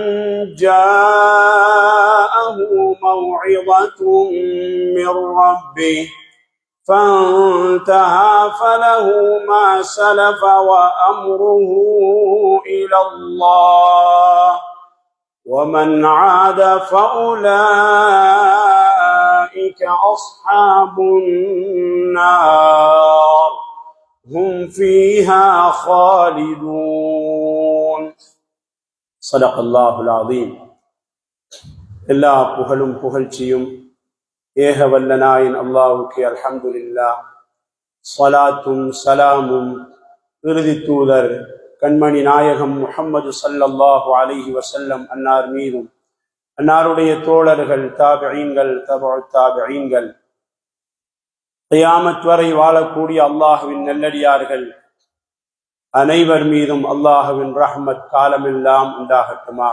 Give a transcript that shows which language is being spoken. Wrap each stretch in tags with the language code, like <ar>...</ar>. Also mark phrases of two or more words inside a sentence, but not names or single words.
<ar>جاءه موعظة من ربه فانتهى فله ما سلف وأمره إلى الله، ومن عاد فأولئك أصحاب النار هم فيها خالدون. صدق الله العظيم.</ar> <ta>எல்லா புகழும் புகழ்ச்சியும் ஏக வல்லனாயின் அல்லாஹ்வுக்கு அல்ஹம்துலில்லாஹ். ஸலாத்தும் ஸலாமும் இறுதி தூதர் கண்மணி நாயகம் முஹம்மது</ta> <ar>صلى الله عليه وسلم</ar> <ta>அன்னார் மீதும், அன்னாருடைய தோழர்கள், தாபிஈன்கள், தபஉத் தாபிஈன்கள், கியாமத் வரை வாழக்கூடிய அல்லாஹ்வின் நல்லடியார்கள் அனைவர் மீதும் அல்லாஹ்வின் ரஹ்மத் காலமெல்லாம் உண்டாகட்டுமாக.</ta>